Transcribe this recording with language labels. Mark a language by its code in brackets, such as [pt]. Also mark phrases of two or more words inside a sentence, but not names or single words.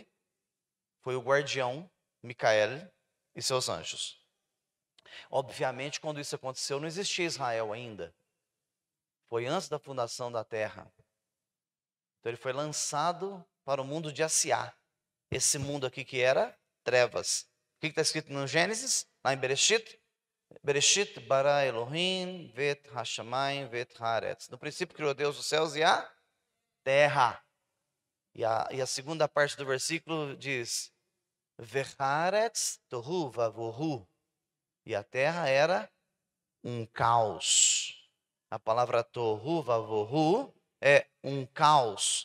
[pt] Foi o guardião, Micael e seus anjos. Obviamente, quando isso aconteceu, não existia Israel ainda. Foi antes da fundação da terra. Então ele foi lançado para o mundo de Assiá. Esse mundo aqui que era trevas. O que está escrito no Gênesis? Lá em Bereshit? [he] בראשית ברא אלהים ואת השמים ואת הארץ. [pt] No princípio criou Deus os céus e a terra. E a segunda parte do versículo diz: [he] והארץ תהו ובהו. [pt] E a terra era um caos. A palavra [he] תהו ובהו [pt] é um caos.